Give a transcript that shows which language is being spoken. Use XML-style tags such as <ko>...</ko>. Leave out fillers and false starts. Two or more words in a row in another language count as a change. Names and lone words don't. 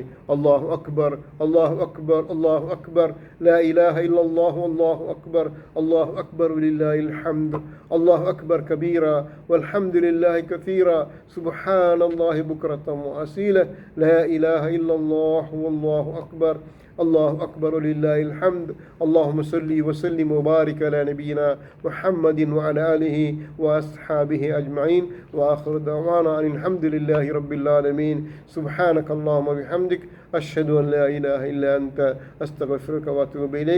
<ar>الله أكبر، الله أكبر، الله أكبر، لا إله إلا الله، الله أكبر، الله أكبر ولله الحمد، الله أكبر كبيرا والحمد لله كثيرا، سبحان الله بكرة وأصيلا، لا إله إلا الله والله أكبر, الله أكبر ولله الحمد. اللهم صل وسلم وبارك على نبينا محمد وعلى آله وأصحابه أجمعين. وآخر دعوانا أن الحمد لله رب العالمين. سبحانك اللهم وبحمدك أشهد أن لا إله إلا أنت أستغفرك وأتوب إليك.</ar>